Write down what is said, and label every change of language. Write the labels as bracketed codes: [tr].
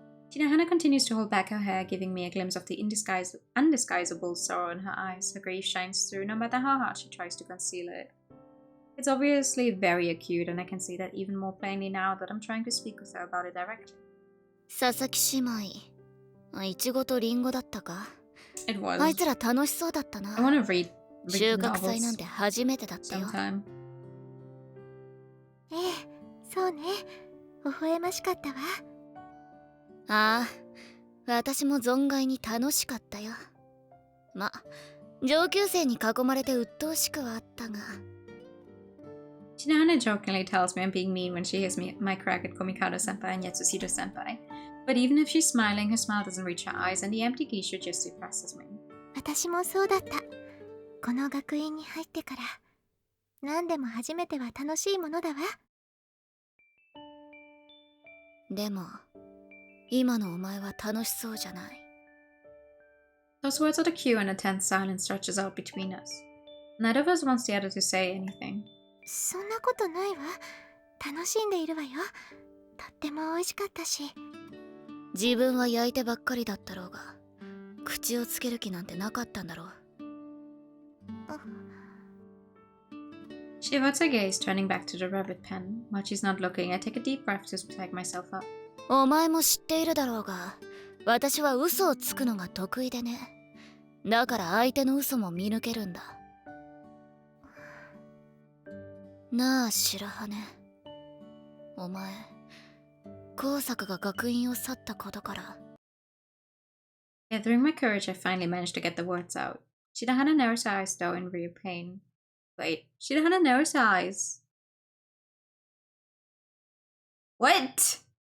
[en] Shinohana continues to hold back her hair, giving me a glimpse of the undisguisable sorrow in her eyes. Her grief shines through no matter how hard she tries to conceal it. It's obviously very acute, and I can see that even more plainly now that I'm trying to speak with her about it directly. [ja] Sasaki姉妹、いちごとリンゴだったか? [en] It was. [ja] あいつら楽しそうだったな。 [en] I want to read [ja] 収穫祭なんて初めてだったよ。 [en] sometime. [ja] ええ、そうね。微笑ましかったわ。ああ、私も存外に楽しかったよ。ま、上級生に囲まれて鬱陶しくはあったが。 [en] Shirahane jokingly tells me I'm being mean when she hears my crack at Komikado senpai and Yatsushiro senpai. But even if she's smiling, her smile doesn't reach her eyes, and the empty geisha just depresses me. [ja] 私もそうだった。この学院に入ってから、何でも初めては楽しいものだわ。でも、今のお前は楽しそうじゃない。 [en] Those words are the cue, and a tense silence stretches out between us. Neither of us wants the other to say anything. [ja] そんなことないわ。楽しんでいるわよ。とっても美味しかったし。自分は焼いてばっかりだったろうが、口をつける気なんてなかったんだろう。 [en] She averts her gaze, turning back to the rabbit pen. While she's not looking, I take a deep breath to psych myself up. [ja] お前も知っているだろうが、私は嘘をつくのが得意でね。だから相手の嘘も見抜けるんだ。なあ白羽、お前光作が学院を去ったことから。 [en] Gathering my courage, I finally managed to get the words out. Shirahane narrows her eyes, though, in real pain. Wait, Shirahane narrows her eyes. What?